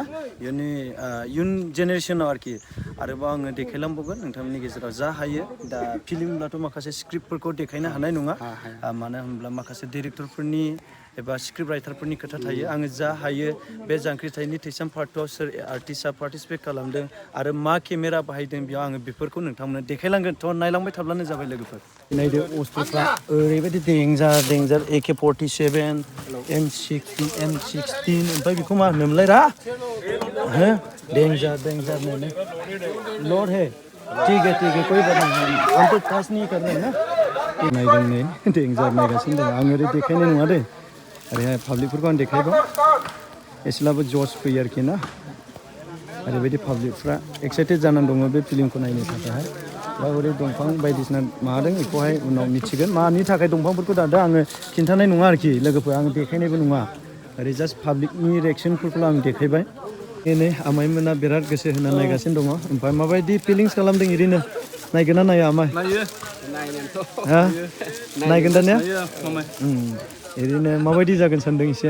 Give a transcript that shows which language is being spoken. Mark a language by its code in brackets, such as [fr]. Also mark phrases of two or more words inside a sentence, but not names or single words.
[brx] इयुन जेनेरेसनाव आरोखि आरोबाव आङो देखायलांबावगोन नोंथांमोननि गेजेराव जा हायो दा फिल्मब्लाथ' माखासे स्क्रिप्टफोरखौ देखायनो हानाय नङा मानो होनब्ला माखासे डिरेक्टरफोरनि एबा स्क्रिप्ट राइटारफोरनि खोथा थायो आङो जा हायो बे जांख्रिथायनि थैसाम पार्टआव सोर आर्टिस्टआ पार्टिसिपेट खालामदों आरो मा केमेरा बाहायदों बेयाव आङो बेफोरखौ नोंथांमोननो देखायलांगोन थ' नायलांबाय थाब्लानो जाबाय लोगोफोर नायदो अस्त्रफ्रा ओरैबायदि देन्जार AK-47 M16 ओमफ्राय बेखौ मा होनोमोनलाय रा [en] danger lord [hi] है ठीक है कोई बात नहीं हम तो पास नहीं कर रहे हैं ना [brx] नायदों नै डेंजार नायगासिनो दं आं ओरै देखायनाय नङा दे ओरैहाय पाब्लिकफोरखौ आं देखायबाय एसेब्लाबो जस फैयो आरोखि ना ओरैबायदि पाब्लिकफ्रा एक्साइटेड जानानै दङ बे फिल्मखौ नायनो थाखायहाय दा ओरै दंफां बायदिसिना मादों बेखौहाय उनाव मिथिगोन मानि थाखाय दंफांफोरखौ दादों आङो खिन्थानाय नङा आरोखि लोगोफोर आं देखायनायबो नङा ओरै जास्ट पाब्लिकनि रिएक्सनफोरखौ आं देखायबाय नै आमाइमोना बिराद गोसो होना नायगासिनो दङ ओमफ्राय माबायदि फिलिंस खालामदों ओरैनो नायगोन ना नाया आमाइ नायगोन दा ने ओरैनो माबायदि जागोन सानदों एसे